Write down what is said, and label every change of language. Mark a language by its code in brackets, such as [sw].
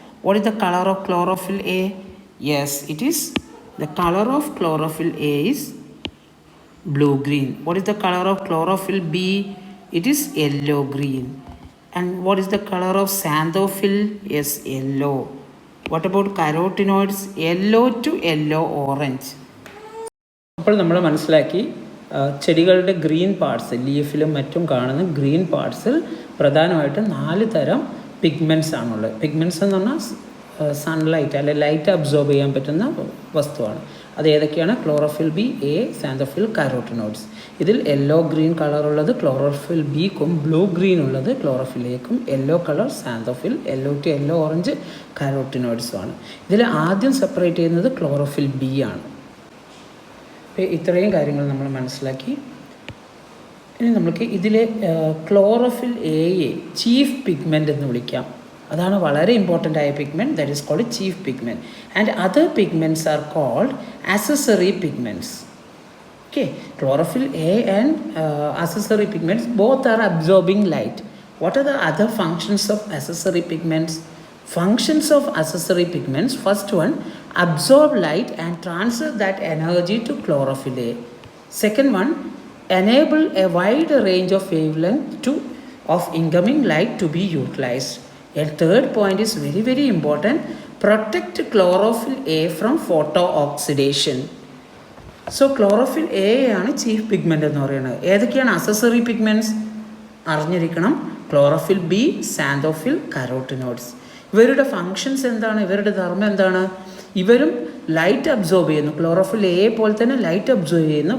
[en] What is the color of chlorophyll A? Yes, it is, the color of chlorophyll A is blue green. What is the color of chlorophyll B? It is yellow green. And what is the color of xanthophyll? Yes, yellow. What about carotenoids? Yellow to yellow orange. [ml] അപ്പോൾ നമ്മൾ മനസ്സിലാക്കി ചെടികളുടെ green parts, ലീഫിലും മറ്റും കാണുന്ന green പാർട്സിൽ പ്രധാനമായിട്ടും 4 തരം pigments ആണുള്ളത്. Pigments എന്ന് പറഞ്ഞാൽ സൺലൈറ്റ് അല്ലെ ലൈറ്റ് അബ്സോർബ് ചെയ്യാൻ പറ്റുന്ന വസ്തുവാണ്. അത് ഏതൊക്കെയാണ്? Chlorophyll B, A, xanthophyll, carotenoids. ഇതിൽ yellow green കളറുള്ളത് chlorophyll ബിക്കും blue green ഉള്ളത് chlorophyll എക്കും, yellow colour xanthophyll, yellow to yellow orange കാരോട്ടിനോയിഡ്സുമാണ്. ഇതിൽ ആദ്യം സെപ്പറേറ്റ് ചെയ്യുന്നത് ക്ലോറോഫിൽ ബി ആണ്. അപ്പോൾ ഇത്രയും കാര്യങ്ങൾ നമ്മൾ മനസ്സിലാക്കി. ഇനി നമുക്ക് ഇതിലെ ക്ലോറോഫിൽ എയെ ചീഫ് പിഗ്മെൻ്റ് എന്ന് വിളിക്കാം. അതാണ് വളരെ ഇമ്പോർട്ടൻ്റ് ആയ pigment, [en] That is called chief pigment. And other pigments are called accessory pigments. Okay, chlorophyll A and accessory pigments both are absorbing light. What are the other functions of accessory pigments? Functions of accessory pigments: first one, absorb light and transfer that energy to chlorophyll A. Second one, enable a wide range of wavelength of incoming light to be utilized. A third point is very, very important. Protect chlorophyll A from photooxidation. [ml] So chlorophyll A ആണ് chief pigment എന്ന് പറയുന്നത്. ഏതൊക്കെയാണ് accessory pigments അറിഞ്ഞിരിക്കണം. Chlorophyll B, xanthophyll, carotenoids. ഇവരുടെ functions എന്താണ്, ഇവരുടെ ധർമ്മം എന്താണ്? ഇവരും ലൈറ്റ് അബ്സോർബ് ചെയ്യുന്നു. ക്ലോറോഫിൽ എ പോലെ തന്നെ ലൈറ്റ് അബ്സോർബ് ചെയ്യുന്നു.